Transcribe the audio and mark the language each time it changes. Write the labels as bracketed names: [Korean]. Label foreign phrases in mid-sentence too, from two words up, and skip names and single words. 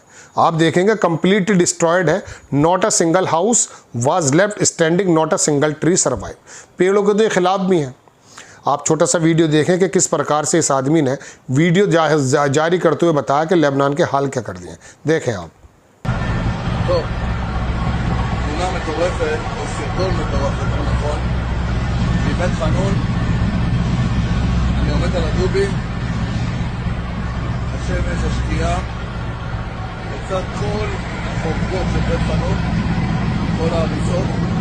[Hindi] आप देखेंगे [English] completely destroyed है। Not a single house was left standing, not a single tree survive. [Hindi] पेड़ों के तो ये खिलाफ भी हैं। आप छोटा सा वीडियो देखें कि किस प्रकार से इस आदमी ने वीडियो जारी करते हुए बताया कि लेबनान के हाल क्या कर दिए। देखें आप। [Hebrew] סרטון מטורף, יותר נכון, מבית חנון, אני עומד על הדובי, השמש, השקיעה, לצד כל החורבות של בית חנון, כל ההריסות,